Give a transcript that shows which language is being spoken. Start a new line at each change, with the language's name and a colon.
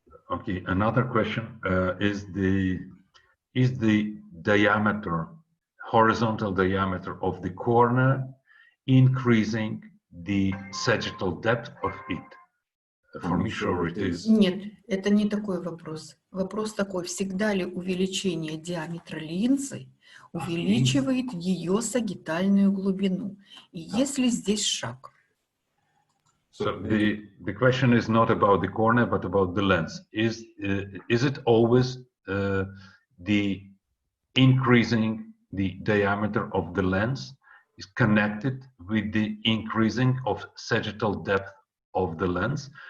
English: Okay, another question is the diameter, horizontal diameter of the cornea increasing the sagittal depth of it? For me, sure it is.
Russian: Нет, это не такой вопрос. Вопрос такой, всегда ли увеличение диаметра линзы увеличивает ее сагитальную глубину? И есть ли здесь шаг?
English: So the question is not about the cornea, but about the lens. Is it always the increasing the diameter of the lens is connected with the increasing of sagittal depth of the lens?